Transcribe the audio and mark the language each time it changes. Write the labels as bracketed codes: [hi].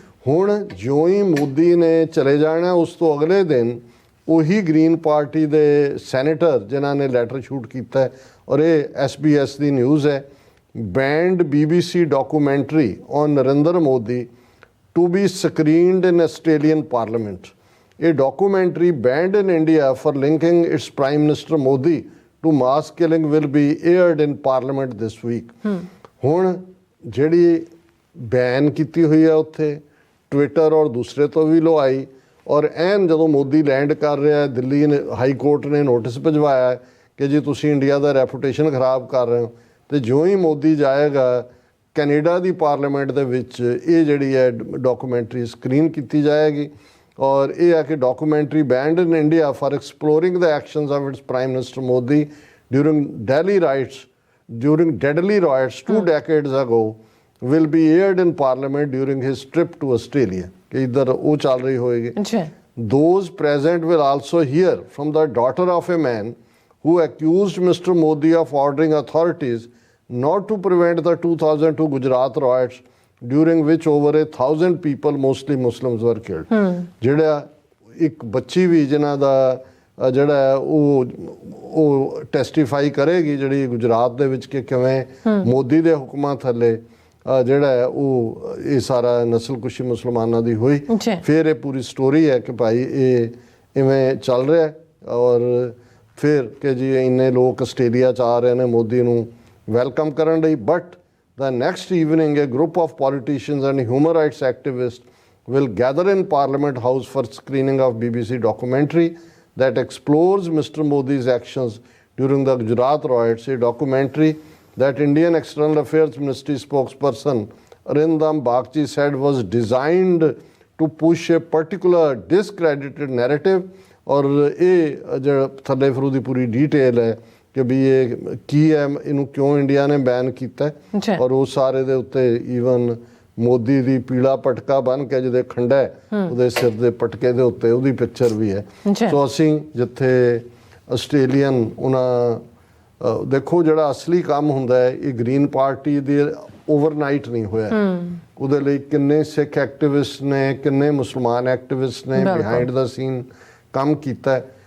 [pa] ਹੁਣ ਜਿਉਂ ਹੀ ਮੋਦੀ ਨੇ ਚਲੇ ਜਾਣਾ ਉਸ ਤੋਂ ਅਗਲੇ ਦਿਨ ਉਹੀ ਗ੍ਰੀਨ ਪਾਰਟੀ ਦੇ ਸੈਨੇਟਰ ਜਿਨ੍ਹਾਂ ਨੇ ਲੈਟਰ ਸ਼ੂਟ ਕੀਤਾ ਹੈ, ਔਰ ਇਹ SBS ਦੀ ਨਿਊਜ਼ ਹੈ, [en] banned BBC documentary on Narendra Modi to be screened in Australian Parliament। A documentary banned in India for linking its Prime Minister Modi to mass killing will be aired in Parliament this week। [pa] ਹੁਣ ਜਿਹੜੀ ban ਕੀਤੀ ਹੋਈ ਹੈ ਉੱਥੇ Twitter ਔਰ ਦੂਸਰੇ ਤੋਂ ਵੀ ਲਵਾਈ, ਔਰ ਐਨ ਜਦੋਂ ਮੋਦੀ ਲੈਂਡ ਕਰ ਰਿਹਾ ਦਿੱਲੀ ਨੇ ਹਾਈ ਕੋਰਟ ਨੇ ਨੋਟਿਸ ਭਿਜਵਾਇਆ ਕਿ ਜੀ ਤੁਸੀਂ ਇੰਡੀਆ ਦਾ ਰੈਪੂਟੇਸ਼ਨ ਖਰਾਬ ਕਰ ਰਹੇ ਹੋ। ਤੇ ਜਿਉਂ ਹੀ ਮੋਦੀ ਜਾਏਗਾ ਕੈਨੇਡਾ ਦੀ ਪਾਰਲੀਮੈਂਟ ਦੇ ਵਿੱਚ ਇਹ ਜਿਹੜੀ ਹੈ ਡਾਕੂਮੈਂਟਰੀ ਸਕਰੀਨ ਕੀਤੀ ਜਾਏਗੀ। ਔਰ ਇਹ ਹੈ ਕਿ [en] Documentary banned in India for exploring the actions of its prime minister Modi during deadly riots 2 decades ago will be aired in parliament during his trip to Australia। [pa] ਕਿ ਇੱਧਰ ਉਹ ਚੱਲ ਰਹੀ ਹੋਏਗੀ। [en] Those present will also hear from the daughter of a man who accused Mr. Modi of ordering authorities not to prevent the 2002 Gujarat riots during which over 1,000 people, mostly Muslims, were killed। [pa] ਜਿਹੜਾ ਇੱਕ ਬੱਚੀ ਵੀ ਜਿਨ੍ਹਾਂ ਦਾ ਜਿਹੜਾ ਉਹ ਟੈਸਟੀਫਾਈ ਕਰੇਗੀ ਜਿਹੜੀ ਗੁਜਰਾਤ ਦੇ ਵਿੱਚ ਕਿ ਕਿਵੇਂ ਮੋਦੀ ਦੇ ਹੁਕਮਾਂ ਥੱਲੇ ਜਿਹੜਾ ਹੈ ਉਹ ਇਹ ਸਾਰਾ ਨਸਲਕੁਸ਼ੀ ਮੁਸਲਮਾਨਾਂ ਦੀ ਹੋਈ। ਫਿਰ ਇਹ ਪੂਰੀ ਸਟੋਰੀ ਹੈ ਕਿ ਭਾਈ ਇਹ ਇਵੇਂ ਚੱਲ ਰਿਹਾ ਔਰ ਫਿਰ ਕਿ ਜੀ ਇੰਨੇ ਲੋਕ ਆਸਟ੍ਰੇਲੀਆ 'ਚ ਆ ਰਹੇ ਨੇ ਮੋਦੀ ਨੂੰ ਵੈਲਕਮ ਕਰਨ ਲਈ। [en] But the next evening a group of politicians and human rights activists will gather in Parliament House for screening of BBC documentary that explores Mr. Modi's actions during the Gujarat riots, a documentary that Indian External Affairs Ministry spokesperson Arindam Bagchi said was designed to push a particular discredited narrative। [pa] और ये जो थले फिर उसकी पूरी detail है कि भी ये की है, इनू क्यों इंडिया ने बैन किया और वो सारे दे उत्ते ईवन मोदी दी पीला पटका बन के जिहदे खंडा है ਉਹਦੇ सिर दे पटके दे उत्ते ਉਹਦੀ पिक्चर भी है। सो ਅਸੀਂ ਜਿੱਥੇ ਆਸਟ੍ਰੇਲੀਅਨ ਉਹਨਾਂ ਦੇਖੋ ਜਿਹੜਾ ਅਸਲੀ ਕੰਮ ਹੁੰਦਾ ਹੈ ਇਹ ਗ੍ਰੀਨ ਪਾਰਟੀ ਦੇ ਓਵਰਨਾਈਟ ਨਹੀਂ ਹੋਇਆ। ਉਹਦੇ ਲਈ ਕਿੰਨੇ ਸਿੱਖ ਐਕਟਿਵਿਸਟ ਨੇ, ਕਿੰਨੇ ਮੁਸਲਮਾਨ ਐਕਟਿਵਿਸਟ ਨੇ ਬਿਹਾਈਂਡ ਦਾ ਸੀਨ ਕੰਮ ਕੀਤਾ ਹੈ।